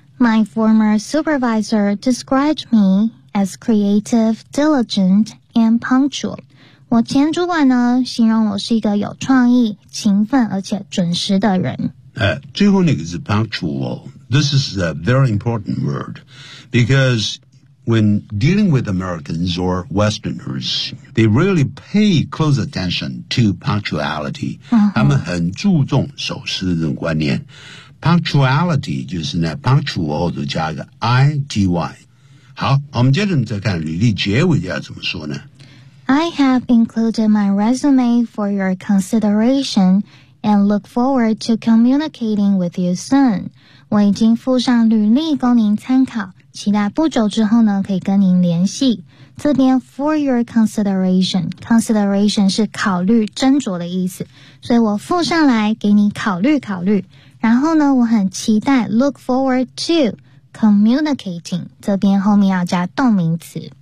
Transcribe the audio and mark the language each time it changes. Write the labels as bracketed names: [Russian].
[English] My former supervisor described me as creative, diligent, and punctual. [Chinese] 我前主管呢，形容我是一个有创意、勤奋而且准时的人。最后那个是 punctual. [English] This is a very important word because when dealing with Americans or Westerners, they really pay close attention to punctuality. [Chinese] 他们很注重守时的观念。 Punctuality 就是呢 ，punctual 都加个 ity。好，我们接着再看履历结尾要怎么说呢 [English] ？I have included my resume for your consideration and look forward to communicating with you soon. [Chinese] 我已经附上履历供您参考，期待不久之后呢可以跟您联系。这边 for your consideration 是考虑、斟酌的意思，所以我附上来给你考虑考虑。然后呢我很期待 [English] look forward to communicating [Chinese] 这边后面要加动名词